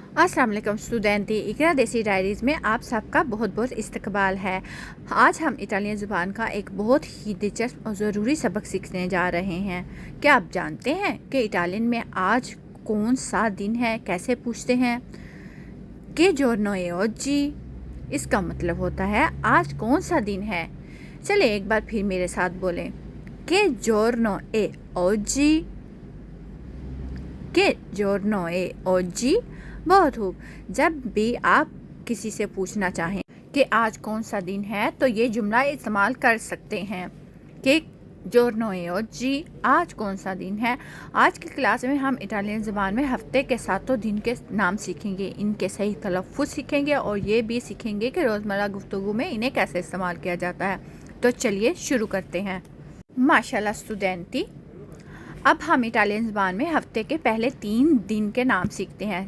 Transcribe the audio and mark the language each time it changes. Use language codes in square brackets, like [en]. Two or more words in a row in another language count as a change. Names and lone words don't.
[ur] السلام علیکم اسٹوڈنٹی، اقرا دیسی ڈائریز میں آپ سب کا بہت بہت استقبال ہے. آج ہم اٹالین زبان کا ایک بہت ہی دلچسپ اور ضروری سبق سیکھنے جا رہے ہیں. کیا آپ جانتے ہیں کہ اٹالین میں آج کون سا دن ہے? کیسے پوچھتے ہیں کہ [it] giorno è oggi, [ur] اس کا مطلب ہوتا ہے آج کون سا دن ہے. چلے ایک بار پھر میرے ساتھ بولیں کہ [it] giorno è oggi, [ur] کہ [it] giorno è oggi। [ur] بہت خوب۔ جب بھی آپ کسی سے پوچھنا چاہیں کہ آج کون سا دن ہے تو یہ جملہ استعمال کر سکتے ہیں کہ [it] giorno è oggi, [ur] آج کون سا دن ہے. آج کی کلاس میں ہم اٹالین زبان میں ہفتے کے 7 دن کے نام سیکھیں گے، ان کے صحیح تلفظ سیکھیں گے اور یہ بھی سیکھیں گے کہ روزمرہ گفتگو میں انہیں کیسے استعمال کیا جاتا ہے. تو چلیے شروع کرتے ہیں. ماشاءاللہ اسٹوڈنٹی، اب ہم اٹالین زبان میں ہفتے کے پہلے 3 دن کے نام سیکھتے ہیں.